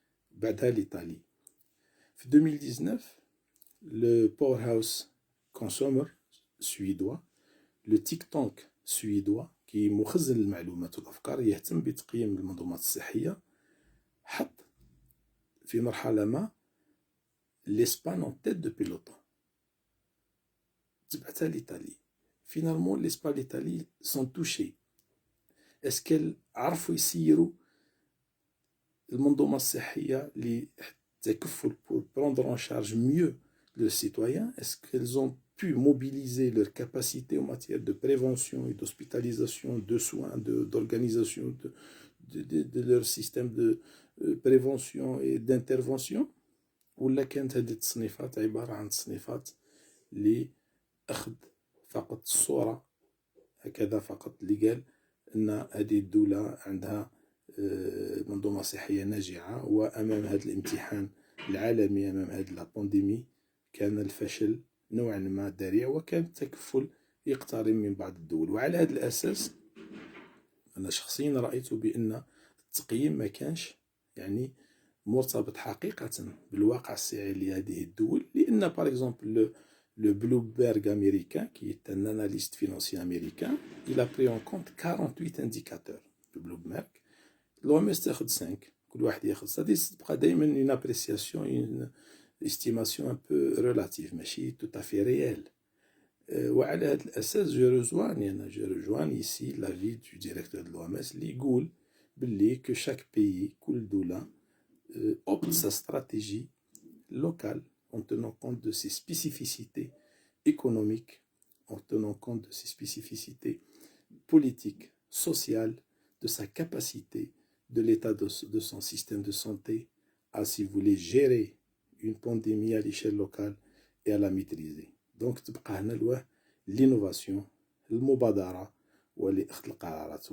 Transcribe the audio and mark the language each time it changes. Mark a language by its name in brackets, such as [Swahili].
[Arabic] بعدها [French] l'Italie. في 2019 le Powerhouse Consumer suédois, le think tank suédois qui [Arabic] مخزن المعلومات والأفكار يهتم بتقييم المنظومات الصحية، حط في مرحلة ما [French] l'Espagne en tête de peloton. [Arabic] تبعتها [French] l'Italie. Finalement l'Espagne et l'Italie sont touchés. Est-ce qu'elles [Arabic] عرفوا يسيروا المنظومة الصحية لتكفل [French] pour prendre en charge mieux leurs citoyens? Est-ce qu'elles ont pu mobiliser leurs capacités en matière de prévention et d'hospitalisation, de soins, d'organisation de leur système de prévention et d'intervention؟ [Arabic] ولا كانت هذه التصنيفات عبارة عن تصنيفات لأخذ فقط الصورة هكذا فقط، اللي قال أن هذه الدولة عندها منظومة صحية ناجعة، وأمام هذا الامتحان العالمي، أمام هذه البانديمي، كان الفشل نوعا ما ذريع، وكان التكفل يقترب من بعض الدول. وعلى هذا الأساس أنا شخصيا رأيت بأن التقييم ما كانش يعني مرتبط حقيقة بالواقع الصحي لهذه الدول، لأن [French] par exemple le Bloomberg américain, qui est un analyste financier américain, il a pris en compte 48 indicateurs. Le Bloomberg, l'OMS [Arabic] تاخد 5، كل واحد ياخد، [French] c'est-à-dire [Arabic] تبقى دائما [French] une appréciation, une estimation un peu relative، [Arabic] ماشي [French] tout à fait réelle. [Arabic] وعلى هذا الأساس [French] je rejoins ici l'avis du directeur de l'OMS [Arabic] اللي يقول باللي [French] que chaque pays [Arabic] كل دولة [French] opte sa stratégie locale en tenant compte de ses spécificités économiques, en tenant compte de ses spécificités politiques, sociales, de sa capacité, de l'état de son système de santé à, si vous voulez, gérer une pandémie à l'échelle locale et à la maîtriser. [Arabic] Donc تبقى هنا l'innovation، المبادرة ولأخذ القرارات.